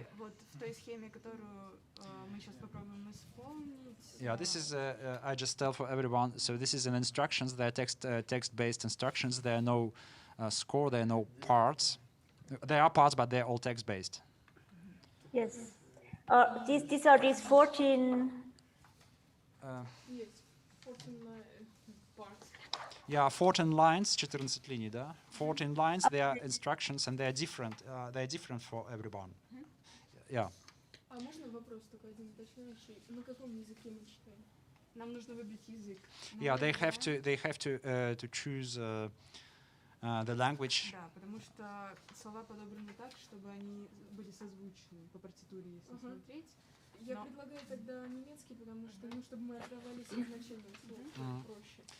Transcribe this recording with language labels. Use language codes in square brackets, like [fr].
[ru] И вот в той схеме, которую мы сейчас попробуем исполнить. [en] Yeah, this is I just tell for everyone. So this is an instructions. They are text-based instructions. There are no score. There are no parts. There are parts, but they are all text-based. Yes. These are these 14. Yes, 14 parts. Yeah, 14 lines, 14 [ru] линий, да? [en] 14 lines, they are instructions, and they are different. They are different for everyone. Yeah. [ru] А можно вопрос такой один уточняющий? На каком языке мы читаем? Нам нужно выбрать язык. [en] Yeah, they have to choose the language. [ru] Да, потому что слова подобраны так, чтобы они были созвучны по партитуре, если смотреть. Я предлагаю тогда немецкий, потому что, чтобы мы оторвались от начального слова, проще.